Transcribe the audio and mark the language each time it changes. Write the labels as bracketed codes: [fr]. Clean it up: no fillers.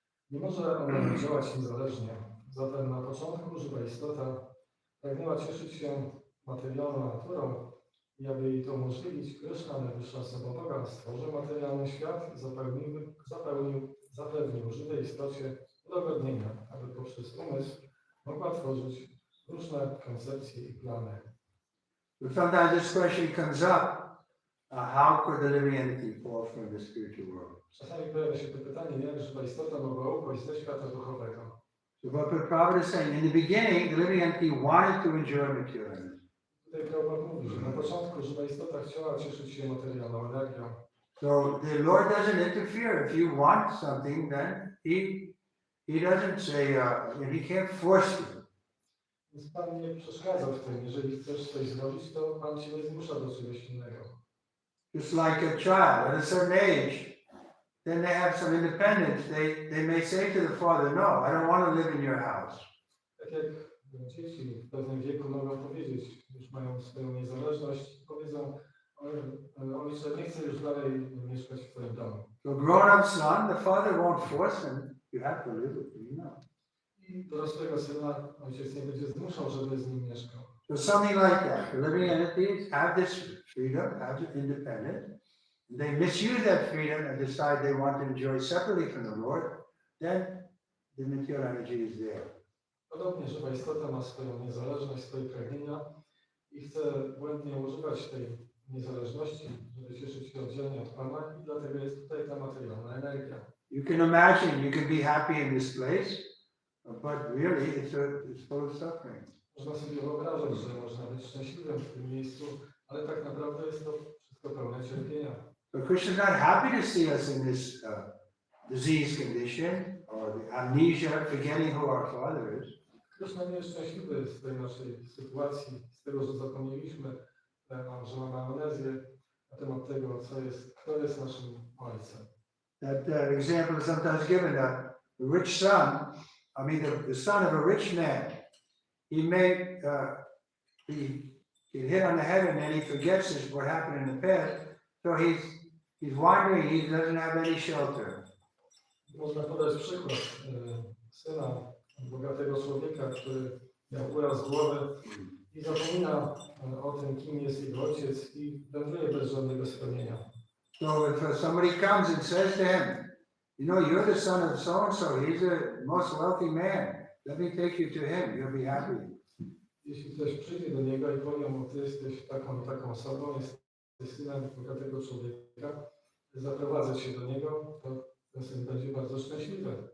[pl] Nie może ona działać niezależnie. Zatem na początku żywa istota pragnęła cieszyć się materialną naturą i aby jej to umożliwić, Kryszna, najwyższa osoba Boga, stworzył materialny świat i zapełnił zapewnił żywej istocie udogodnienia, aby poprzez umysł mogła tworzyć różne koncepcje i plany. [en] But sometimes this question comes up, how could the living entity fall from the spiritual world? [pl] Czasami pojawia się to pytanie, jak żywa istota mogła upaść ze świata duchowego. [en] So what Prabhupada is saying, in the beginning, the living entity wanted to enjoy materialism. [pl] Tutaj Prabhupada mówi, że na początku żywa istota chciała cieszyć się materialną energią. [en] So the Lord doesn't interfere. If you want something, then he doesn't say, he can't force you. [pl] Więc Pan nie przeszkadza w tym. Jeżeli chcesz coś zrobić, to Pan Cię nie zmusza do czegoś innego. [en] Just like a child at a certain age, then they have some independence. They may say to the father, no, I don't want to live in your house. [pl] Tak jak dzieci w pewnym wieku mogą powiedzieć, już mają swoją niezależność, powiedzą, ojcze, nie chcę już dalej mieszkać w Twoim domu. [en] So grown-up son, the father won't force him. You have to live with me now. [pl] I dorosłego syna ojciec nie będzie zmuszał, żeby z nim mieszkał. [en] So something like that. The living entities have this freedom, have this independence. They misuse that freedom and decide they want to enjoy separately from the Lord. Then the material energy is there. [pl] Podobnie żywa istota ma swoją niezależność, swoje pragnienia i chce błędnie używać tej niezależności, żeby cieszyć się oddzielnie od Pana i dlatego jest tutaj ta materialna energia. [en] You can imagine you can be happy in this place, but really it's full of suffering. [pl] Można sobie wyobrażać, że można być szczęśliwym w tym miejscu, ale tak naprawdę jest to wszystko pełne cierpienia. [en] So Krishna is not happy to see us in this disease condition or the amnesia, forgetting who our Father is. [pl] Krishna nie jest szczęśliwy z tej naszej sytuacji, z tego, że zapomnieliśmy, że mamy amnezję na temat tego, kto jest naszym Ojcem. [en] That example is sometimes given. The rich son, the son of a rich man, he may get hit on the head and then he forgets what happened in the past. So he's wandering. He doesn't have any shelter. [pl] Można podać przykład syna bogatego człowieka, który miał uraz głowy i zapomina o tym, kim jest jego ojciec i wędruje bez żadnego spełnienia. [en] So if somebody comes and says to him, you're the son of so-and-so, he's the most wealthy man, let me take you to him, you'll be happy. [pl] Jeśli ktoś przyjdzie do niego i powie mu, ty jesteś taką i taką osobą, jesteś synem bogatego człowieka, zaprowadzę cię do niego, to ten syn będzie bardzo szczęśliwy.